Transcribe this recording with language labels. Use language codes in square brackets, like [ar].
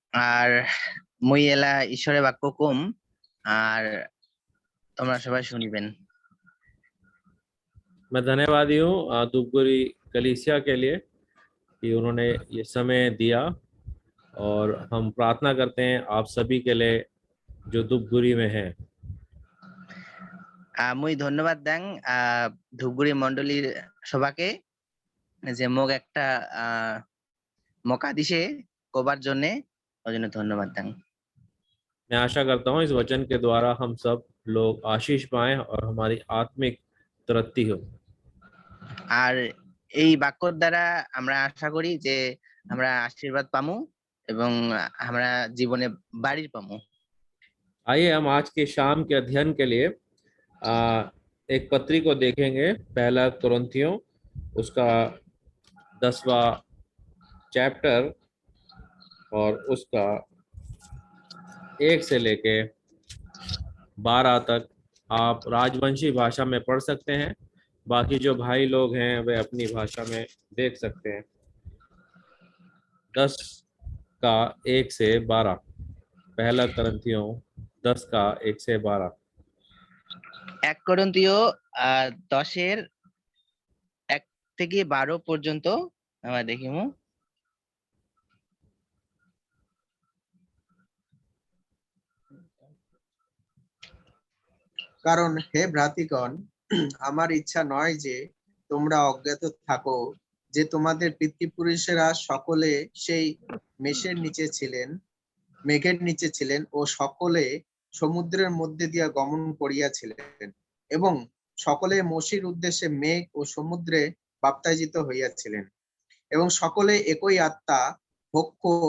[rkt] আর মুই এলা ঈশ্বরের বাক্য কম, আর তোমরা সবাই শুনিবেন। [hi] मैं धन्यवादी हूँ धूपगुड़ी कलीसिया के लिए कि उन्होंने ये समय दिया, और हम प्रार्थना करते हैं आप सभी के लिए जो धूपगुड़ी में हैं। [rkt] মুই ধন্যবাদ দেন ধূপগুড়ি মন্ডলীর সবাকে যে মোক একটা মौका দিছে কবার জন্য, ওই জন্য ধন্যবাদ দেন। [hi] मैं आशा करता हूँ इस वचन के द्वारा हम सब लोग आशीष पाएं और हमारी आत्मिक तरक्की हो। [rkt] আর এই বাক্যর দ্বারা আমরা আশা করি যে আমরা আশীর্বাদ পামু এবং আমরা জীবনে বাড়ি পামু। [hi] आइए हम आज के शाम के अध्ययन के लिए एक पत्री को देखेंगे, पहला कुरिन्थियों उसका 10वां चैप्टर और उसका 1 से लेके 12 तक आप राजवंशी भाषा में पढ़ सकते हैं। बाकी जो भाई लोग हैं वे अपनी भाषा में देख सकते हैं। 10 का 1 से 12, पहला कुरिन्थियों 10 का 1 से 12। [rkt] 1 করন্থীয় 10-এর 1 থেকে 12 পর্যন্ত আমরা দেখিমু। [bn] কারণ হে ভ্রাতৃগণ, আমার ইচ্ছা নয় যে তোমরা অজ্ঞাত থাকো যে তোমাদের পিতৃপুরুষেরা সকলে সেই মেঘের নিচে ছিলেন ও সকলে সমুদ্রের মধ্যে দিয়া গমন করিয়াছিলেন, এবং সকলে মসির উদ্দেশ্যে মেঘ ও সমুদ্রে বাপ্তাইজিত হইয়াছিলেন, এবং সকলে একই আত্মা ভক্ষ